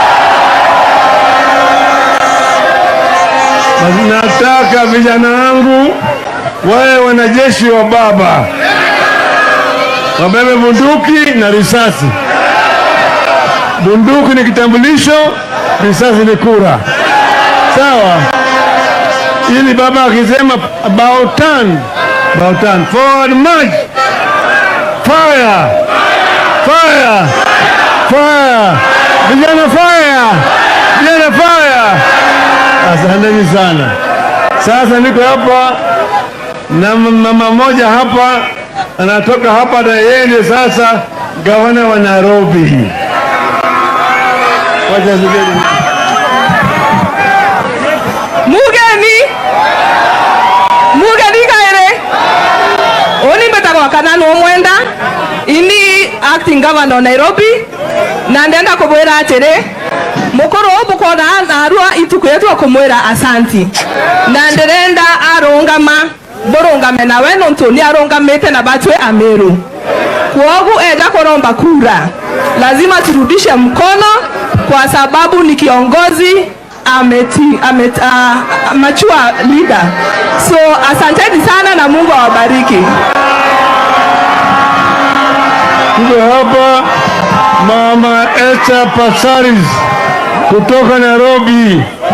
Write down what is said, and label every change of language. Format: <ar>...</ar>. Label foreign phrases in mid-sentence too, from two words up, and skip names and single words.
<sw>Nataka vijana wangu wawe wanajeshi wa baba, wabebe bunduki na risasi. Bunduki ni kitambulisho, risasi ni kura. Sawa? Ili baba akisema</sw> <en>about turn, forward march, fire.</en> <sw>Vijana fire. Asanteni sana. Sasa niko hapa na mama moja hapa, anatoka hapa na yeye ndiye sasa gavana wa Nairobi.</sw> <mer>Mugeni kaere oni mbetagwa Kananu Omwenda, ini</mer> <en>acting governor</en> <mer>Nairobi, na ndenda kubwira atiri mukuru obukona narua ituku yetu akumwira asanti, na ndirenda burungame nawe nontu ni arungamite na batwe Meru. Kuogu enda kuromba kura,</mer> <sw>lazima turudishe mkono kwa sababu ni kiongozi</sw> <en>mature leader.</en> <sw>So asanteni sana na Mungu awabariki. Tuko hapa Mama Echa Pasaris kutoka Nairobi.</sw>